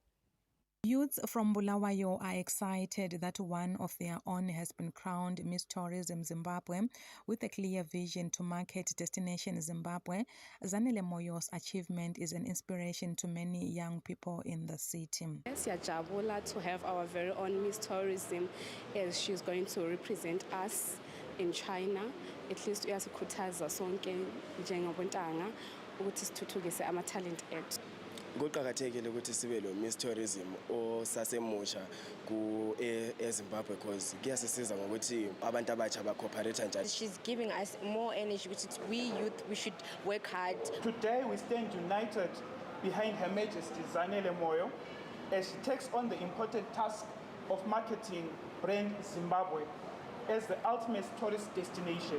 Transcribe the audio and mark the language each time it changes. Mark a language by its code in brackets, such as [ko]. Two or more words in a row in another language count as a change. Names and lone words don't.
[en] Youths from Bulawayo are excited that one of their own has been crowned Miss Tourism Zimbabwe with a clear vision to market destination Zimbabwe. Zanele Moyo's achievement is an inspiration to many young people in the city. Siyajabula to have our very own Miss Tourism, as she's going to represent us in China. At least [nd] uyasikhuthaza sonke njengabontanga ukuthi sithuthukise ama-talent ethu. Kuqakathekile ukuthi sibe lo Miss Tourism osasemusha ku eZimbabwe because kuyasisiza ngokuthi abantu abatsha ba-cooperate njalo. [en] She's giving us more energy which we youth we should work hard. Today we stand united behind Her Majesty Zanele Moyo as she takes on the important task of marketing brand Zimbabwe as the ultimate tourist destination.